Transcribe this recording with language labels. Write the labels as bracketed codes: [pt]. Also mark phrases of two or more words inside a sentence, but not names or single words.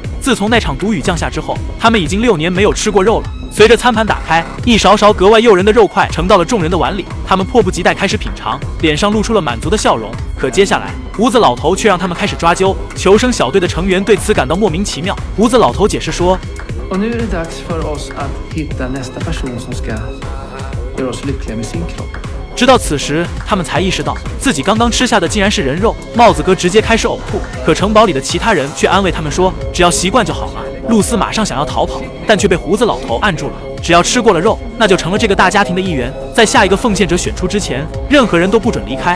[zh] 自从那场毒雨降下之后，他们已经6年没有吃过肉了。随着餐盘打开，一勺勺格外诱人的肉块盛到了众人的碗里，他们迫不及待开始品尝，脸上露出了满足的笑容。可接下来，胡子老头却让他们开始抓阄。求生小队的成员对此感到莫名其妙。胡子老头解释说， [sv] Och nu är det dags för oss att hitta nästa person som ska göra oss lyckliga med sin kropp. [zh] 直到此时，他们才意识到自己刚刚吃下的竟然是人肉。帽子哥直接开始呕吐，可城堡里的其他人却安慰他们说，只要习惯就好了。露丝马上想要逃跑，但却被胡子老头按住了。只要吃过了肉，那就成了这个大家庭的一员。在下一个奉献者选出之前，任何人都不准离开。